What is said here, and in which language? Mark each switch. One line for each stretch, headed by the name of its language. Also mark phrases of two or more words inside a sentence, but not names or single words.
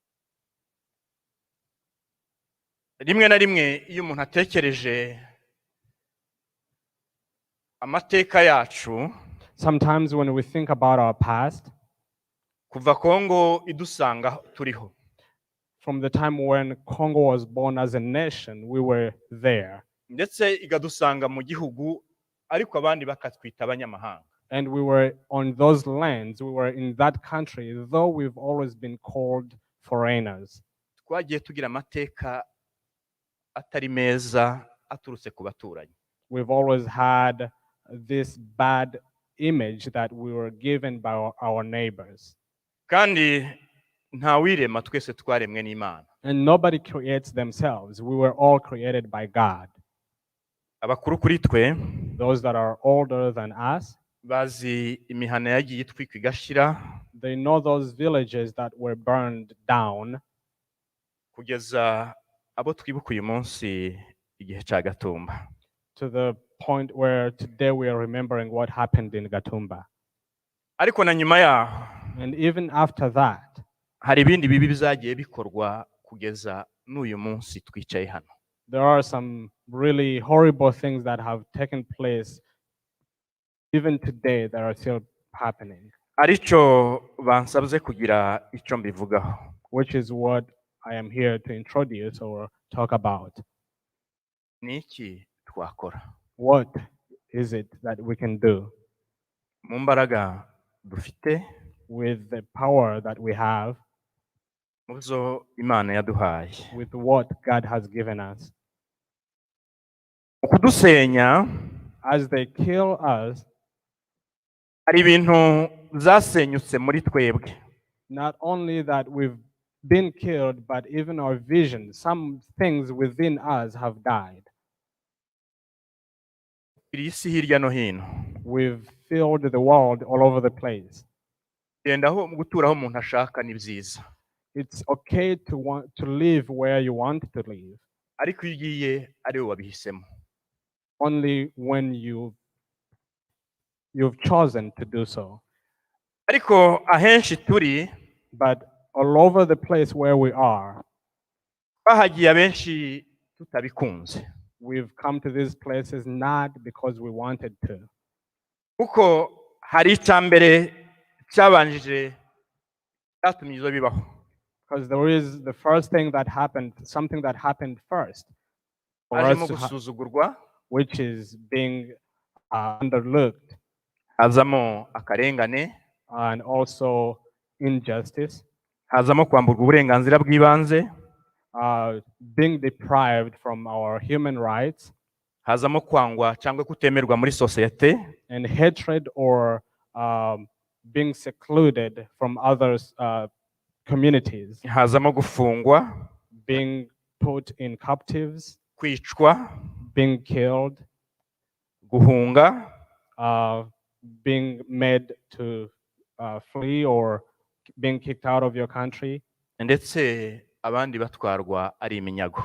Kinyarwanda: Rimwe na rimwe iyo umuntu atekereje amateka yacu,
English: Sometimes when we think about our past,
Kinyarwanda: kuva Kongo idusanga turiho,
English: from the time when Congo was born as a nation, we were there.
Kinyarwanda: ndetse ikadusanga mu gihugu ariko abandi bakatwita abanyamahanga.
English: And we were on those lands, we were in that country, though we've always been called foreigners.
Kinyarwanda: Twagiye tugira amateka atari meza aturutse ku baturanyi.
English: We've always had this bad image that we were given by our neighbors.
Kinyarwanda: Kandi nta wirema, twese twaremwe n'Imana.
English: And nobody creates themselves. We were all created by God.
Kinyarwanda: Abakuru kuri twe
English: Those that are older than us,
Kinyarwanda: bazi imihana yagiye itwikwa igashira,
English: they know those villages that were burned down,
Kinyarwanda: kugeza abo twibuka uyu munsi igihe cya Gatumba.
English: to the point where today we are remembering what happened in Gatumba.
Kinyarwanda: Ariko na nyuma yaho
English: And even after that,
Kinyarwanda: hari ibindi bibi bizagiye bikorwa kugeza n'uyu munsi twicaye hano.
English: there are some really horrible things that have taken place even today that are still happening,
Kinyarwanda: Arico bansabye kugira icyo mbivugaho.
English: which is what I am here to introduce or talk about.
Kinyarwanda: Ni iki twakora?
English: What is it that we can do?
Kinyarwanda: Mu mbaraga dufite,
English: with the power that we have,
Kinyarwanda: mu zo imana yaduhaye.
English: with what God has given us.
Kinyarwanda: Mu kudusenya
English: As they kill us,
Kinyarwanda: hari ibintu zasenyutse muri twebwe.
English: not only that we've been killed, but even our vision, some things within us have died.
Kinyarwanda: Iri isi hirya no hino.
English: We've filled the world all over the place.
Kinyarwanda: Gendaho mu gutura aho umuntu ashaka ni byiza.
English: It's okay to want to live where you want to live,
Kinyarwanda: Ariko iyo ugiye ari wowe wabihisemo.
English: only when you've chosen to do so.
Kinyarwanda: Ariko ahenshi turi
English: But all over the place where we are,
Kinyarwanda: bahagiye abenshi tutabikunze.
English: we've come to these places not because we wanted to.
Kinyarwanda: Kuko hari icyambere cyabanjije cyatumye izo bibaho.
English: Because there is the first thing that happened, something that happened first, for us
Kinyarwanda: Hajemo
English: to
Kinyarwanda: gusuzugurwa,
English: which is being underlooked,
Kinyarwanda: hazamo akarengane,
English: and also injustice,
Kinyarwanda: hazamo kwamburwa uburenganzira bw'ibanze,
English: being deprived from our human rights,
Kinyarwanda: hazamo kwangwa cyangwa kutemerwa muri sosiyete,
English: and hatred or being secluded from others' communities,
Kinyarwanda: hazamo gufungwa,
English: being put in captives,
Kinyarwanda: kwicwa,
English: being killed,
Kinyarwanda: guhunga,
English: being made to flee or being kicked out of your country,
Kinyarwanda: ndetse abandi batwarwa ari iminyago.